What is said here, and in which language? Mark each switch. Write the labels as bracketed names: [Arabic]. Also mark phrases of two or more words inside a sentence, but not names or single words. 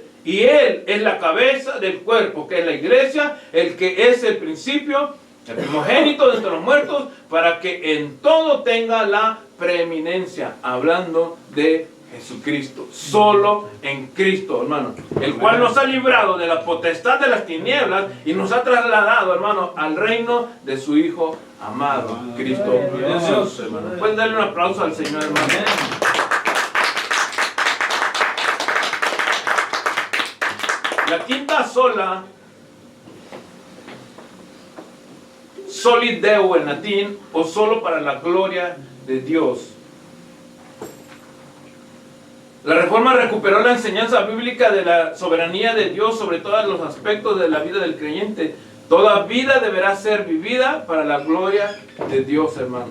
[Spanish] Y Él es la cabeza del cuerpo, que es la iglesia, el que es el principio, el primogénito de entre los muertos, para que en todo tenga la preeminencia, hablando de Jesucristo, solo en Cristo, hermano, el cual nos ha librado de la potestad de las tinieblas y nos ha trasladado, hermano, al reino de su Hijo amado, Cristo Jesús, hermano. Pueden darle un aplauso al Señor, hermano. La quinta sola, [Latin] solid deo [Spanish] en latín, o solo para la gloria de Dios. La Reforma recuperó la enseñanza bíblica de la soberanía de Dios sobre todos los aspectos de la vida del creyente. Toda vida deberá ser vivida para la gloria de Dios, hermano.